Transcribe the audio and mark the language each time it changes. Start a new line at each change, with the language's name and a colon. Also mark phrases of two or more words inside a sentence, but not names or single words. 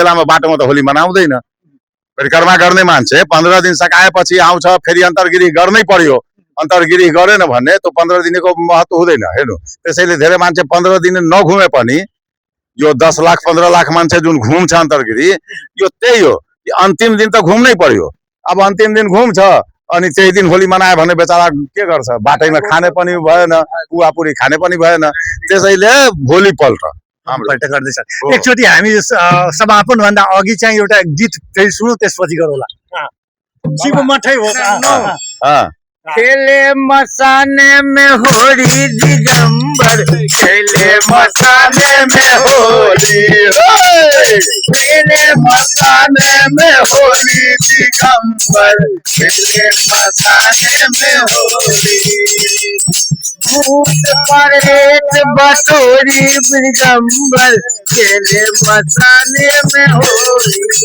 Nepali: बेलामा बाटोमा त होली मनाउँदैन परिक्रमा गर्ने मान्छे 15 दिन सकाएपछि आउँछ फेरि अन्तर्गृह गर्नै पर्यो अन्तर्गृह गरेन भने त्यो 15 दिनको महत्त्व हुँदैन हेर्नु त्यसैले धेरै मान्छे 15 दिन नघुमे पनि यो 10 लाख 15 लाख मान्छे जुन घुम्छ अन्तर्गृह यो त्यही हो अन्तिम दिन त घुम्नै पर्यो अब अन्तिम दिन घुम्छ अनि त्यही दिन होली मनायो भने बेचारा के गर्छ बाटैमा खाने पनि भएन पुवापुरी खाने पनि भएन त्यसैले भोलिपल्ट एकचोटि हामी समापन भन्दा अघि चाहिँ एउटा गीत फेरि सुनौ त्यसपछि गरौँला।
Bhojpuri: शिव मठै हो खेले मसाने में होली दिगंबर खेले मसाने में होली खेले मसाने में होली दिगंबर खेले मसाने में होली भूत परेत बटोरी दिगंबर खेले मसाने में होली